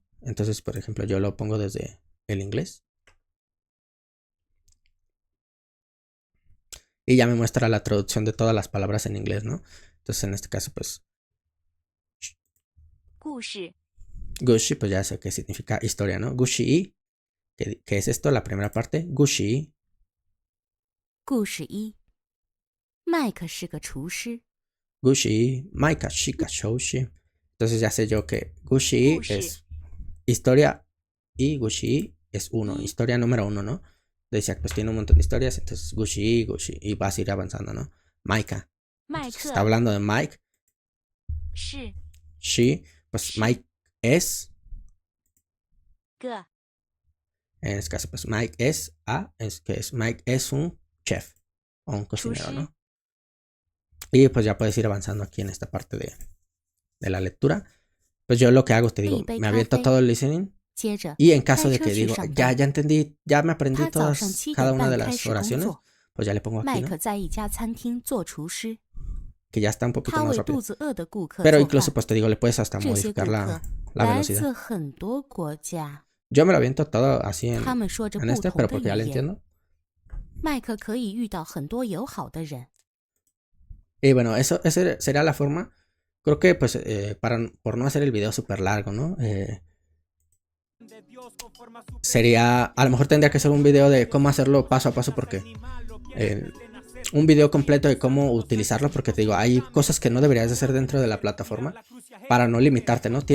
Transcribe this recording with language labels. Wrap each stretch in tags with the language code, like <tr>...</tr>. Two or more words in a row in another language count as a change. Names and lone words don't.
<es>Entonces, por ejemplo, yo lo pongo desde el inglés. Y ya me muestra la traducción de todas las palabras en inglés, ¿no? Entonces, en este caso, pues...</es> <zh>故事</zh> <es>Gushi, pues ya sé qué significa historia, ¿no? Gushi, que es esto, la primera parte. Gushi,</es> <zh>故事一：麦克是个厨师。故事，麦克，是个，厨师.</zh> <es>Entonces ya sé yo que Gushi Gushi. es historia y Gushi es uno, historia número uno, ¿no? Decía, pues tiene un montón de historias, entonces Gushi, y vas a ir avanzando, ¿no? Maika.</es> <zh>麦</zh> <es>Entonces,</es> <zh>克</zh> <es>está hablando de Mike.</es> <zh>是</zh> <es>She, pues Mike es.</es> <zh>个</zh> <es>En este caso, pues Mike es Mike es un chef o un cocinero, ¿no? Y pues ya puedes ir avanzando aquí en esta parte de la lectura. Pues yo lo que hago, te digo, me aviento todo el listening.</es> <zh>接着</zh> <es>Y en caso de</es> <zh>开车</zh> <es>que</es> <zh>去</zh> <es>digo,</es> <zh>上</zh> <es>ya</es> <zh>班</zh> <es>entendí, ya me aprendí</es> <zh>他早上</zh> <es>todas,</es> <zh>7</zh> <es>cada</es> <zh>点</zh> <es>una de</es> <zh>半开</zh> <es>las</es> <zh>始工</zh> <es>oraciones,</es> <zh>作。</zh> <es>pues ya le pongo</es> <zh>麦</zh> <es>aquí,</es> <zh>克</zh> <es>¿no?</es> <zh>在一家餐厅做厨师，</zh> <es>Que ya está un poquito</es> <zh>他</zh> <es>más</es> <zh>为</zh> <es>rápido.</es> <zh>肚子饿的顾客</zh> <es>Pero</es> <zh>做</zh> <es>incluso,</es> <zh>饭。</zh> <es>pues te digo, le puedes hasta</es> <zh>这些顾</zh> <es>modificar</es> <zh>客</zh> <es>la</es> <zh>来</zh> <es>velocidad.</es> <zh>自很多国家，</zh> <es>Yo me lo aviento todo así</es> <zh>他们说着</zh> <es>en</es> <zh>不</zh> <es>este,</es> <zh>同</zh> <es>pero</es> <zh>的</zh> <es>porque ya</es> <zh>语</zh> <es>lo</es> <zh>言。</zh> <es>entiendo.</es> <zh>麦克可以遇到很多友好的人。</zh> <es>Y bueno, esa sería la forma. Creo que pues por no hacer el video súper largo, ¿no? Sería, a lo mejor tendría que ser un video de cómo hacerlo paso a paso porque un video completo de cómo utilizarlo, porque te digo, hay cosas que no deberías de hacer dentro de la plataforma para no limitarte, ¿no?</es>